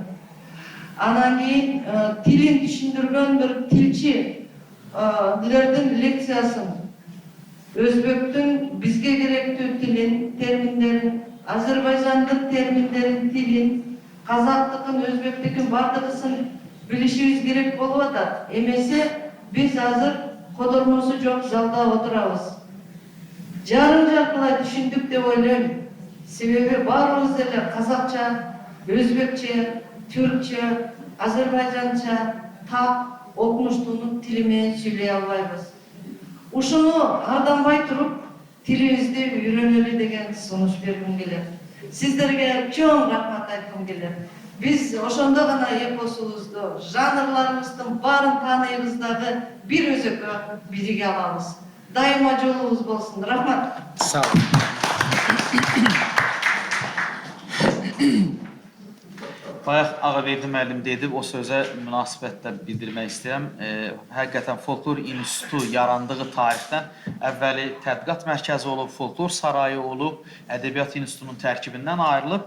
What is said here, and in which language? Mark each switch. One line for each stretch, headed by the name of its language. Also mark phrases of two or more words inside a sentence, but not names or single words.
Kyrgyz: Анан кийин тилин түшүндүргөн bir tilчилердин лекциясын, өзбектин бизге керектүү тилин, терминдерин, Азербайжандын терминдерин, тилин, казактыкын, өзбектикин бардыгысын билишибиз керек болуп атат. Эмесе биз азыр кодормосу жок залда отурабыз. Жарым-жартылай түшүндүк деп ойлойм. Себеби баарыбыз эле казакча, өзбекче, türkçe, Azerbaycanca, tak, okumuштуунун тили менен сүйлөй албайбыз. Ушуну арданбай туруп, тилибизди үйрөнөлү деген сунуш бергим келет. Сиздерге чоң рахмат айткым келет. Биз ошондо гана эпосубузду, жанрларыбыздын баарын тааныйбыз дагы бир өзөккө бириге алабыз. Дайыма жолубуз болсун. Рахмат.
Azerbaijani: Sağ ol. Bayaq Ağaverdi müəllim dedi, o sözə münasibətlə bildirmək istəyirəm. Həqiqətən Folklor İnstitutu yarandığı tarixdən əvvəli tədqiqat mərkəzi olub, Folklor Sarayı olub, Ədəbiyyat İnstitutunun tərkibindən ayrılıb.